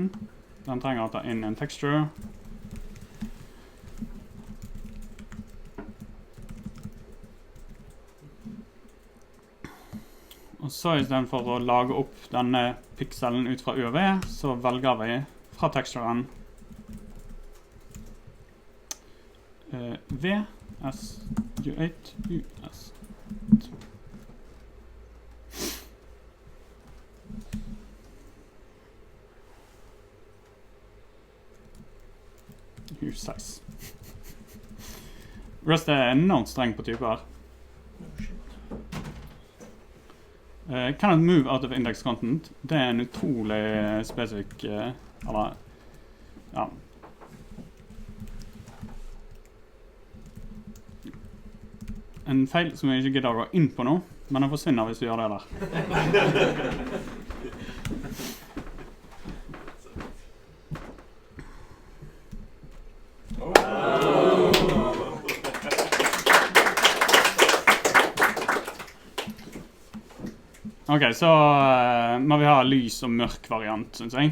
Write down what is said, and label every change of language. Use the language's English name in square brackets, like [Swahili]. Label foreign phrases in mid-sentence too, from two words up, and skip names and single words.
[Norwegian] Den trenger å ta inn en texture. Og så i stedet for å lage opp denne pikselen ut fra UV, så velger vi fra texturen V, S, U8, US. U6. Rust er enormt streng på typer. [English] Cannot move out of index content. [Norwegian] Det er en utrolig spesifikk, eller, ja. En feil som jeg ikke gidder å gå inn på nå, men den forsvinner hvis vi gjør det der. Ok, så må vi ha lys og mørk variant, synes jeg.